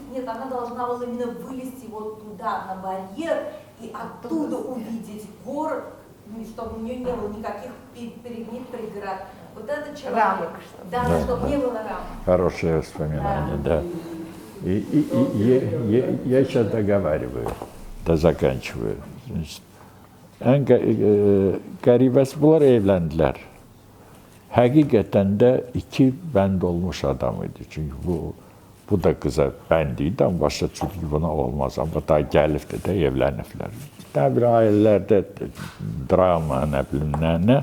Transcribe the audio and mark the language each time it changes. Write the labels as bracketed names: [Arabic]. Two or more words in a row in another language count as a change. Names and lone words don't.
[Russian] Нет, она должна была именно вылезти вот туда, на барьер, и оттуда увидеть город, чтобы у нее не было никаких перед ней преград. Вот это человек. Рамок, да, чтобы не было рамок. Хорошее воспоминание, да. И я сейчас договариваю, заканчиваю. [Azerbaijani] En qəribəsi bunlar evləndilər. Həqiqətən də iki bənd olmuş adam idi. Çünki bu da qıza bənd idi, amma başqa çünki buna olmaz. Amma daha gəlibdir də evləniblər. Nə bir ailələrdə drama, nə bilim, nə.